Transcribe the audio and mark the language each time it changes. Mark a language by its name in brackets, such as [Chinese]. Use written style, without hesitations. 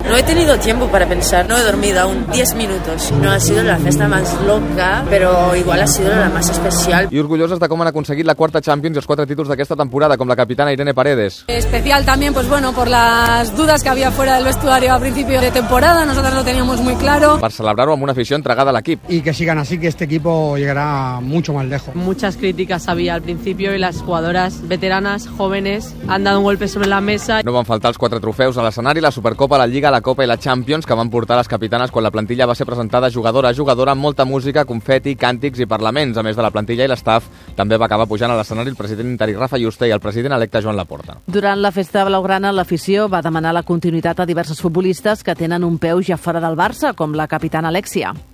[Spanish] No he tenido tiempo para pensar, no he dormido aún 10 minutos. No ha sido la festa más loca, pero igual ha sido la más especial. [Catalan] I orgulloses de com han aconseguit la quarta Champions i els quatre títols d'aquesta temporada, com la capitana Irene Paredes. [Spanish] Especial también, pues bueno, por las dudas que había fuera del vestuario a principio de temporada, nosotros lo teníamos muy claro. [Catalan] Per celebrar-ho amb una afició entre cada l'equip. [Spanish] Y que sigan así, que este equipo llegará mucho más lejos. Muchas críticas había al principio y las jugadoras veteranas, jóvenes, han dado un golpe sobre la mesa. [Catalan] No van faltar els quatre trofeus a l'escenari, la Supercopa, la Lliga, la Copa i la Champions, que van portar les capitanes quan la plantilla va ser presentada jugadora a jugadora, amb molta música, confeti, càntics i parlaments. A més de la plantilla i l'staff, també va acabar pujant a l'escenari el president interí Rafa Juste i el president electe Joan Laporta. Durant la festa blaugrana, l'afició va demanar la continuïtat a diverses futbolistes que tenen un peu ja fora del Barça, com la capitana Alexia.